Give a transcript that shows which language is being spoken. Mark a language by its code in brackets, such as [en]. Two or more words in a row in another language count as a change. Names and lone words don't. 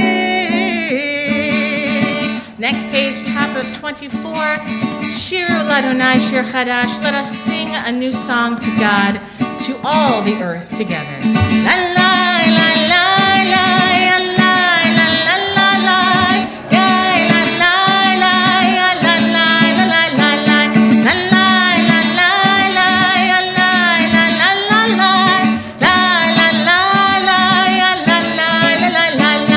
[en] Next page, top of 24. [he] שיר לאדוני, שיר חדש. [en] Let us sing a new song to God, to all the earth together. La la la la la la la la la la. Yeah, la la la la la la la la la. La la la la la la la la la la. La la la la la la la la la.